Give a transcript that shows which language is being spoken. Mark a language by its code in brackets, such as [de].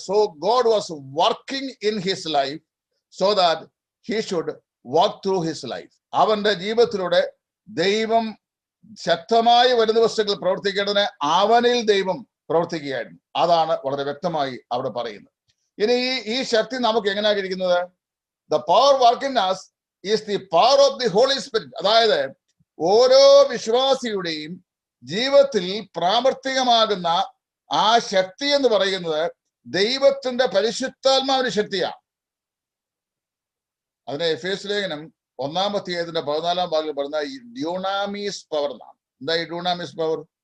[en] So God was working in his life so that he should work through his life. [ml] അവന്റെ ജീവിതത്തിലൂടെ ദൈവം ശക്തമായി വരും ദിവസങ്ങളിൽ പ്രവർത്തിക്കേണ്ടതിന് അവനിൽ ദൈവം പ്രവർത്തിക്കുകയായിരുന്നു. അതാണ് വളരെ വ്യക്തമായി അവിടെ പറയുന്നത്. ഇനി ഈ ശക്തി നമുക്ക് എങ്ങനെയാണ് ഇരിക്കുന്നത്? [en] The power working us is the power of the Holy Spirit. [ml] അതായത് ഓരോ വിശ്വാസിയുടെയും ജീവിതത്തിൽ പ്രാവർത്തികമാകുന്ന ആ ശക്തി എന്ന് പറയുന്നത് ദൈവത്തിന്റെ പരിശുദ്ധാത്മാവിന്റെ ശക്തിയാണ്. അതിനെ എഫേസ്യ ലേഖനം 1-ാം ഭാഗത്തിൽ പറയുന്ന ഡ്യൂണാമിസ് പവർ എന്നാണ്. എന്താ ഈ ഡ്യൂണാമിസ് പവർ?